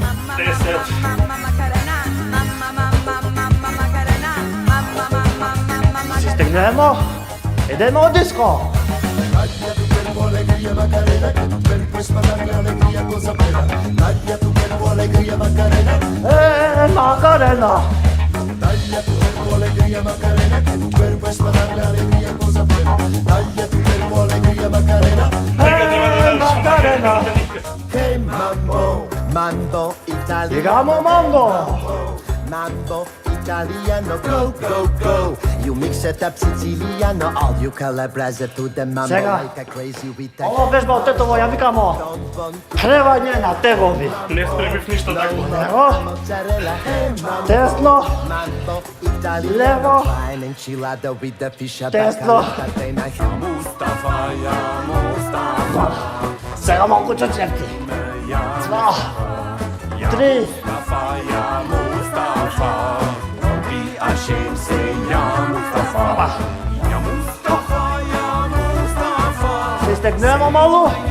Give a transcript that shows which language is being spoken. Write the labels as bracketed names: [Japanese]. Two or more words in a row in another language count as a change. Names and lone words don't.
[Macedonian] 10. Си стегнемо. Идемо од диско. Макарена. [Spanish] Dale a tu cuerpo alegría Macarena, que tu cuerpo es para darle alegría a cosa buena. Dale a tu cuerpo alegría Macarena. Macarena. [English] Hey mambo, [Italian] mambo italiano. [Spanish] Digamos mambo. [Italian] Mambo italiano, [English] go, go, go. You mix it up Siciliano, all you Calabrese to the mambo [Macedonian] Sega. [English] like a crazy with the [Macedonian] Ова вежба од Тетово ја викамо плевање на тегови. Не спремив ништо такво. Лево, [English] mozzarella. Hey mambo, [Macedonian] десно, [Italian] mambo italiano. [Macedonian] Levo. [English] Fine enchilada with the fish at [Macedonian] Desno. [Arabic] Mustafa, ya Mustafa. [Macedonian] сега малку чечерки. 2, 3, се стегнемо малу.